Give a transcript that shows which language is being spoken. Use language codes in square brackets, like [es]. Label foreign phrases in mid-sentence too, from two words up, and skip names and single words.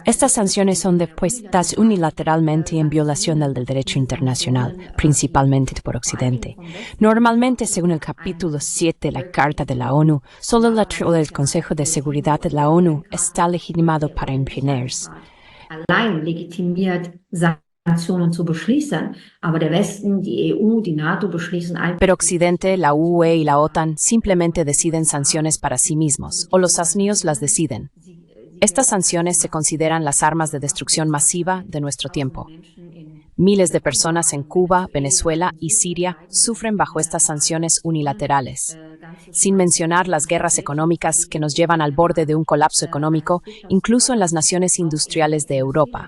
[es] Estas sanciones son puestas unilateralmente en violación del derecho internacional, principalmente por Occidente. Normalmente, según el capítulo 7 de la Carta de la ONU, solo el Consejo de Seguridad de la ONU está legitimado para imponerse. [de] Allein legitimiert Sanktionen zu beschließen, aber der Westen, die EU, die NATO beschließen einfach. [es] Pero Occidente, la UE y la OTAN simplemente deciden sanciones para sí mismos, o los asnios las deciden. Estas sanciones se consideran las armas de destrucción masiva de nuestro tiempo. Miles de personas en Cuba, Venezuela y Siria sufren bajo estas sanciones unilaterales, sin mencionar las guerras económicas que nos llevan al borde de un colapso económico, incluso en las naciones industriales de Europa.